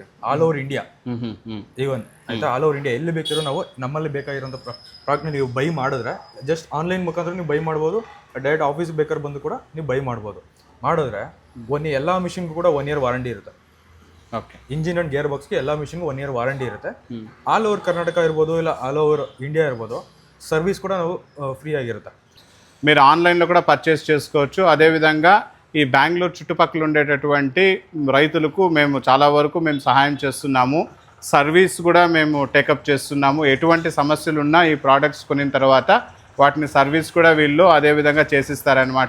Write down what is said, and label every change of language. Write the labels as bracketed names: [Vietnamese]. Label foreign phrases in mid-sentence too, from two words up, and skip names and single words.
[English] all over India, [Kannada] ಈವನ್ ಆಯ್ತಾ, [English] all over India [Kannada] ಎಲ್ಲಿ ಬೇಕಿರೋ ನಾವು ನಮ್ಮಲ್ಲಿ ಬೇಕಾಗಿರೋಂಥ ಪ್ರಾಡಕ್ಟ್ನ ನೀವು ಬೈ ಮಾಡಿದ್ರೆ, [English] just online [Kannada] ಮುಖಾಂತರ ನೀವು ಬೈ ಮಾಡ್ಬೋದು. [English] direct office [Kannada] ಬೇಕಾದ್ರೆ ಬಂದು ಕೂಡ ನೀವು ಬೈ ಮಾಡ್ಬೋದು. ಮಾಡಿದ್ರೆ ಎಲ್ಲ ಮಿಷಿನ್ಗೂ ಕೂಡ 1 year ವಾರಂಟಿ ಇರುತ್ತೆ. ಓಕೆ, [English] engine and gear box [Kannada] ಎಲ್ಲ ಮಿಷಿನ್ಗೂ 1 year ವಾರಂಟಿ ಇರುತ್ತೆ. [English] all over Karnataka [Kannada] ಇರ್ಬೋದು, ಇಲ್ಲ [English] all over India [Kannada] ಇರ್ಬೋದು, ಸರ್ವಿಸ್ ಕೂಡ ನಾವು ಫ್ರೀ ಆಗಿರುತ್ತೆ. [Telugu] మీరు ఆన్లైన్లో కూడా పర్చేస్ చేసుకోవచ్చు. అదేవిధంగా ఈ బెంగళూరు చుట్టుపక్కల ఉండేటటువంటి రైతులకు మేము చాలా వరకు సహాయం చేస్తున్నాము. సర్వీస్ కూడా మేము టేకప్ చేస్తున్నాము. ఎటువంటి సమస్యలు ఉన్నా ఈ ప్రోడక్ట్స్ కొనిన తర్వాత వాటిని సర్వీస్ కూడా వీళ్ళు అదేవిధంగా చేసిస్తారనమాట.